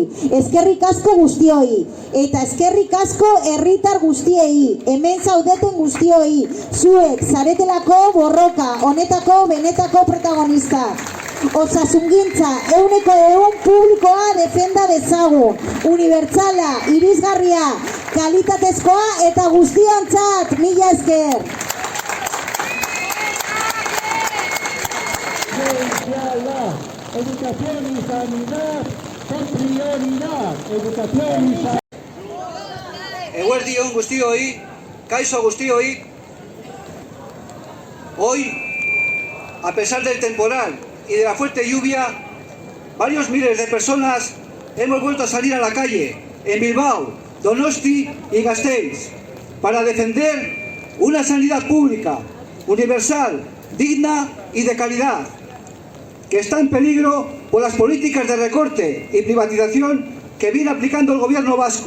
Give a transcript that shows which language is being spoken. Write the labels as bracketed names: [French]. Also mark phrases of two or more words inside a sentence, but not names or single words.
[Basque] Eskerrik asko guztioi, eta eskerrik asko herritar guztiei, hemen zaudeten guztioi, zuek zaretelako borroka, honetako benetako protagonistak. Osasungintza 100% publikoa defenda dezagun, unibertsala, irisgarria, kalitatezkoa eta guztiontzat. Mila esker. [Spanish] Educación y sanidad son prioridad. Educación y sanidad. [Basque] Eguerdion guztioi, kaixo guztioi. [Spanish] Hoy, a pesar del temporal y de la fuerte lluvia, varios miles de personas hemos vuelto a salir a la calle en Bilbao, Donosti y Gasteiz. para defender una sanidad pública, universal, digna y de calidad, que está en peligro por las políticas de recorte y privatización que viene aplicando el gobierno vasco.